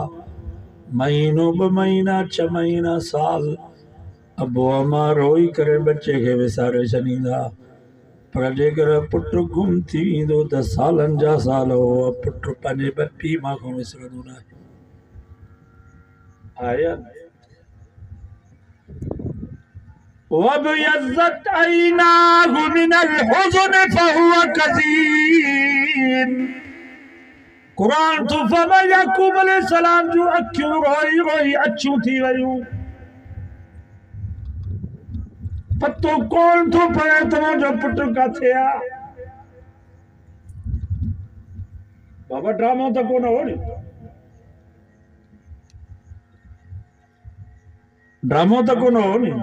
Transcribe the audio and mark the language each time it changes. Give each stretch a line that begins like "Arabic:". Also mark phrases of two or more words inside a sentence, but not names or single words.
Sindhi: महीनो 2 महीना 6 महीना साल अबो अमा रोई करे बच्चे खे विसारे छॾींदा पर जेकर पुटु गुम थी वेंदो त सालनि जा साल उहो पुटु पंहिंजे पीउ मां खां विसरंदो न आहे।
Arabic: وَابْيَضَّتْ عَيْنَاهُ مِنَ الْحُزْنِ فَهُوَ كَظِيمٌ।
Sindhi: क़ुरान तो फरमाए याकूब अलैहिस्सलाम जूं अखियूं रोई रोई अछियूं थी वयूं। पतो कोन थो पए त मुंहिंजो पुटु काथे आहे। बाबा ड्रामो त कोन हो नी, ड्रामो त कोन हो नी।